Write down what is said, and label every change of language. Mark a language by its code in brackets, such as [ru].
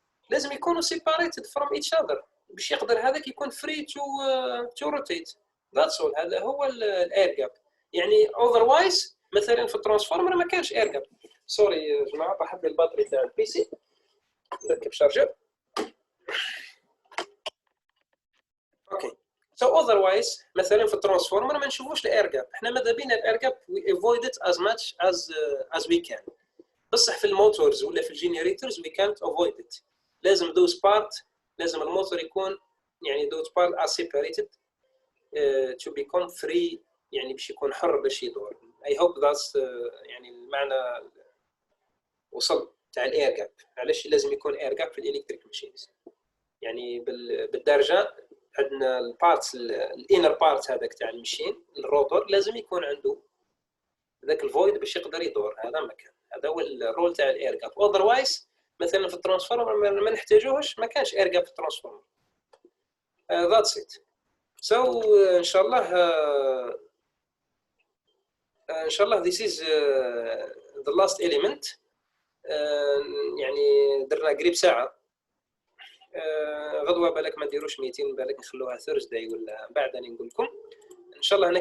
[ar] لازم يكونوا [en] separated from each other [ar] باش يقدر هذاك يكون [en] free to rotate. that's all. [ar] هذا هو الاير جاب. يعني otherwise مثلا في الترانسفورمر ما كانش اير جاب. سوري يا جماعه بحب الباتري تاع البي سي نركب شارجر. اوكي. [en] So otherwise [ar] مثلا في الترانسفورمر ما نشوفوش الاير جاب. احنا ماذا بينا الاير جاب [en] we avoid it as much as we can. [ar] بصح في الموتورز ولا في الجينيريتورز [en] we can't avoid it. [ar] لازم [en] those part [ar] لازم الموتور يكون يعني [en] those part are separated to become free [ar] يعني باش يكون حر باش يدور. [en] I hope that's [ar] يعني المعنى وصل تاع الاير جاب. علاش لازم يكون اير جاب في الالكتريك ماشينز؟ يعني بالدرجه عندنا البارتس الانر بارت هذاك تاع المشين الروتور لازم يكون عنده ذاك الفويد باش يقدر يدور. هذا مكان هذا هو الرول تاع الاير جاب. otherwise مثلا في الترانسفورمر ما نحتاجوهش ما كانش اير جاب في الترانسفورمر. [en] that's it. so [ar] ان شاء الله [en] this is the last element. [ar] يعني درنا قريب ساعه. غدوه بالك ما نديروش ميتين بالك نخلوها ثيرزداي ولا بعد نقول لكم ان شاء الله.